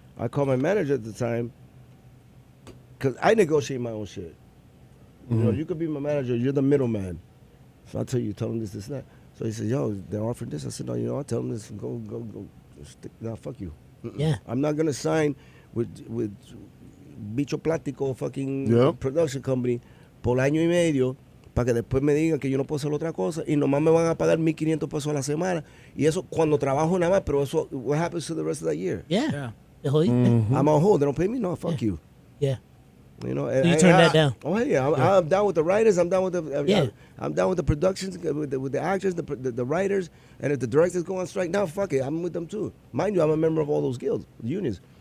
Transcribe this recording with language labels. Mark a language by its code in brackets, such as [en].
[en] I called my manager at the time because I negotiate my own shit. You know, you could be my manager. You're the middleman. So I tell you, tell them this, that. So he said, yo, they're offering this. I said, no, I'll tell them this. Go. No, fuck you. Yeah. I'm not going to sign with Bicho Plástico fucking Yep. production company [es] por año y medio para que después me digan que yo no puedo hacer otra cosa y nomás me van a pagar $1,500 a la semana. Y eso cuando trabajo nada más, pero eso, [en] what happens to the rest of that year? Yeah. Yeah. [es] Te jodiste. [en] I'm on hold. They don't pay me? No, fuck you. Yeah. You know, So you turned that down? Oh yeah, I'm down with the writers. I'm down with the Yeah. I'm down with the productions, with the actors, the writers, and if the directors go on strike, now fuck it, I'm with them too. Mind you, I'm a member of all those guilds, unions.